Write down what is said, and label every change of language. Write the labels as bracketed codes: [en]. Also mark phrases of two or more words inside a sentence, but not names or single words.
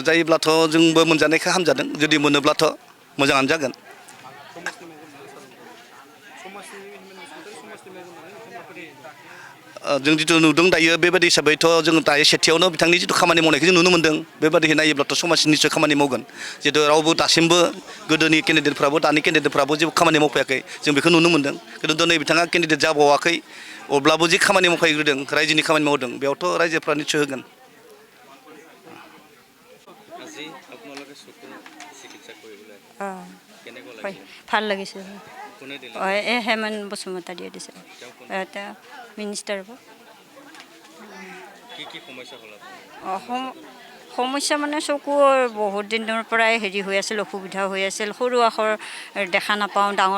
[brx] जायोब्लाथ' जोंबो मोनजानायखौ हामजादों जुदि मोनोब्लाथ' मोजाङानो जागोन जों जिथु नुदों दायो बेबादि हिसाबैथ' जों दायो सेथियावनो बिथांनि जिथु खामानि मावनायखौ जों नुनो मोन्दों बेबादि नायोब्लाथ' समाजनि निस्सय खामानि मावगोन जितु रावबो दासिमबो गोदोनि केन्डिडेटफ्राबो दानि केन्डिडेटफ्राबो जेबो खामानि मावफैयाखै जों बेखौ नुनो मोन्दों खिन्थु दिनै बिथाङा केन्डिडेट जाबावाखै अब्लाबो जे खामानि मावफैग्रोदों रायजोनि खामानि मावदों बेयावथ' रायजोफ्रा निस्सय होगोन [as] আজি আপোনালোকে চকুৰ চিকিৎসা কৰিবলৈ কেনেকুৱা হয় লাগিলে ভাল লাগিছে কোনে দিলে এই হেমন্ত বসুমতাৰীয়ে দিছে তেওঁ মিনিষ্টাৰ হ'ব কি কি সমস্যা হ'ল সমস্যা মানে চকুৰ বহুত দিনৰ পৰাই হেৰি হৈ আছিল অসুবিধা হৈ আছিল সৰু আখৰ দেখা নাপাওঁ ডাঙৰ